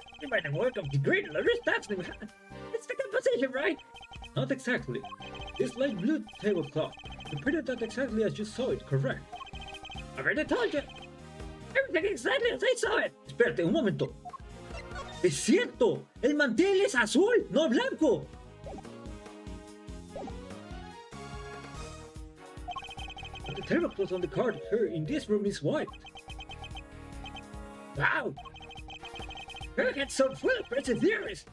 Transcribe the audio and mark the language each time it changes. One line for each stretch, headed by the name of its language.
English: By the work of the great Larry Statsman. It's the composition, right? Not exactly. This light blue tablecloth. You printed that exactly as you saw it, correct? I already told you. Everything exactly as I saw it.
Spanish: Espérate, un momento. ¡Es cierto! ¡El mantel es azul, no blanco!
English: But the tablecloth on the card here in this room is white. Wow! You get so full of perseverance.